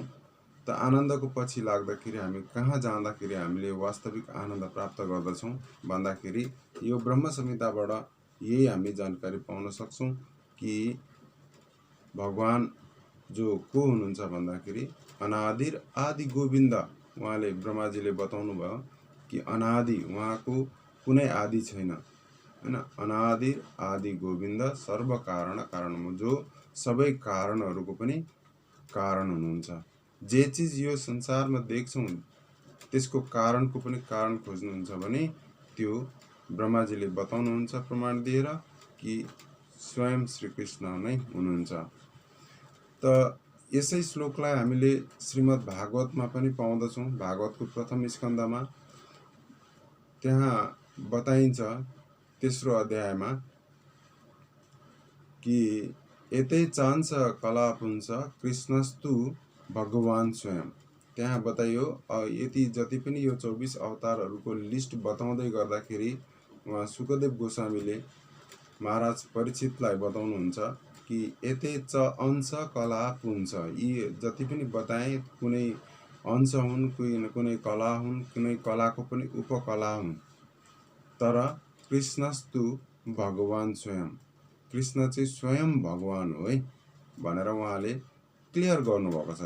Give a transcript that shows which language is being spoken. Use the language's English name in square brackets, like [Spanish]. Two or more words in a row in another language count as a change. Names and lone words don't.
[Nepali] त आनन्दको पछि लाग्दाखेरि हामी कहाँ जाँदाखेरि हामीले वास्तविक आनन्द प्राप्त गर्दछौँ भन्दाखेरि यो ब्रह्म संहिताबाट यही हामी जानकारी पाउन सक्छौँ कि भगवान जो को हुनुहुन्छ भन्दाखेरि [Sanskrit] अनादिर आदि गोविन्द। [Nepali] उहाँले ब्रह्माजीले बताउनु भयो कि अनादि, उहाँको कुनै आदि छैन हैन। [Sanskrit] अनादिर आदि गोविन्द सर्व कारण कारणम, [Nepali] जो सबै कारणहरूको पनि कारण हुनुहुन्छ। जे चिज यो संसारमा देख्छौँ त्यसको कारणको पनि कारण खोज्नुहुन्छ भने त्यो ब्रह्माजीले बताउनुहुन्छ प्रमाण दिएर कि स्वयं श्रीकृष्ण नै हुनुहुन्छ। त यसै श्लोकलाई हामीले श्रीमद् भागवतमा पनि पाउँदछौँ। भागवतको प्रथम स्कन्धमा त्यहाँ बताइन्छ 3रो अध्यायमा कि [Sanskrit] एते चांस कलापुंस कृष्णस्तु भगवान स्वयं। [Nepali] त्यहाँ बताइयो यति जति पनि यो 24 अवतारहरूको लिस्ट बताउँदै गर्दाखेरि उहाँ सुखदेव गोस्वामीले महाराज परीक्षितलाई बताउनुहुन्छ कि [Sanskrit] एते च अंश कला पुंस। [Nepali] यी जति पनि बताए कुनै अंश हुन्, कुनै कला हुन्, कुनै कलाको पनि उपकला हुन्। तर [Sanskrit] कृष्णस्तु भगवान स्वयं, [Nepali] कृष्ण चाहिँ स्वयं भगवान हो है भनेर उहाँले क्लियर गर्नुभएको छ।